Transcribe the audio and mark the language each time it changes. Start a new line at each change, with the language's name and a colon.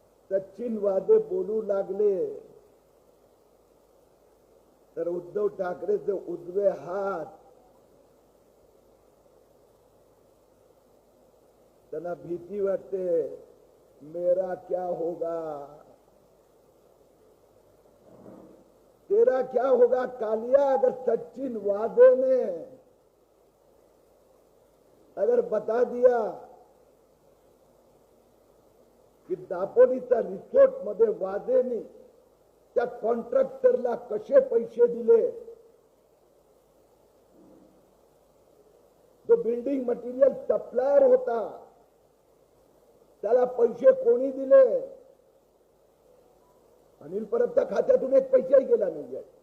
Marathi: सचिन वाझे बोलू लागले तर उद्धव ठाकरेचे उजवे हात त्यांना भीती वाटते.
Hindi: मेरा क्या होगा, तेरा क्या होगा कालिया. अगर सचिन वाझे ने अगर बता दिया की
Marathi: दापोलीच्या रिसोर्ट मध्ये वाझेने त्या कॉन्ट्रॅक्टरला कसे पैसे दिले, जो बिल्डिंग मटेरियल सप्लायर होता त्याला पैसे कोणी दिले, अनिल परबच्या खात्यातून एक पैसाही गेला नाहीये.